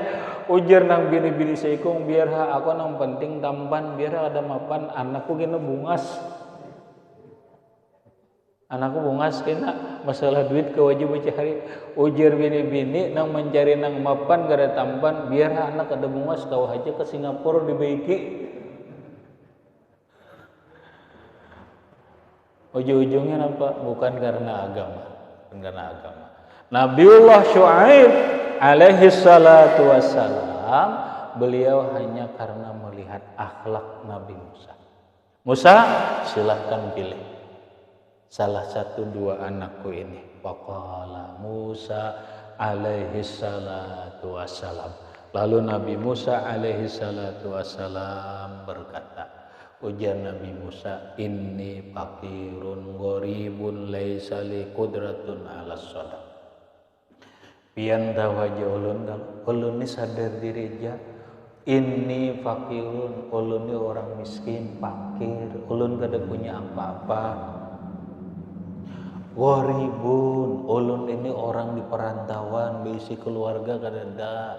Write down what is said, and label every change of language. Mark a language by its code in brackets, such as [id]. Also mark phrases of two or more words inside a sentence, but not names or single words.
[bjn] Ujar nang bini-bini seikung biar aku nang penting tampan, biar kada mapan. Anakku gina bungas. Anakku bungas kena masalah duit kewajib cari. Ujar bini-bini nang mencari nang mapan kada tampan, biar anak kada bungas kau aja ke Singapura dibaiki. Ujung-ujungnya apa? Bukan karena agama. Bukan karena agama. Nabiullah Syuaib [ar] عليه الصلاة والسلام, [bjn] beliau hanya karena melihat akhlak Nabi Musa. Musa, silahkan pilih salah satu dua anakku ini. [ar] فقال موسى عليه الصلاة والسلام. [bjn] Lalu Nabi Musa [ar] عليه الصلاة والسلام [bjn] berkata, ujar Nabi Musa, [ar] إني فقير غريب ليس لي قدرة على صداق. [bjn] Pian tawaja ulun ni sadar diri aja. [ar] إني فقير, [bjn] ulun ni orang miskin, fakir, ulun kada punya apa-apa. Gharibun, ulun ini orang di perantauan, berisi keluarga kada ada.